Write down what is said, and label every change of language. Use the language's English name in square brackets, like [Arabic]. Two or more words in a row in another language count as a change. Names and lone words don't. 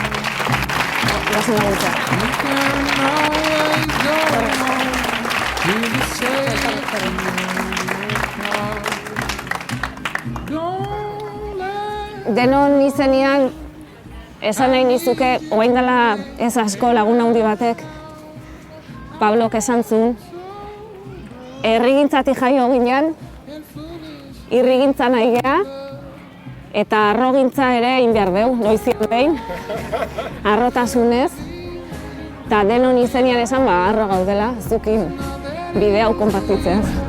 [English] You can always go home to the safety of your car. [Basque] Denon izenean, esan nahi nizuke, orain dela ez asko lagun handi batek, Pablok esan zuen, herrigintzatik jaio ginen, irrigintza nahi gea, eta arrogintza ere egin behar deu, noizian behin, arrotasunez, eta denon izenean esan, arro gaudela, zukin bide hau konpartitzea.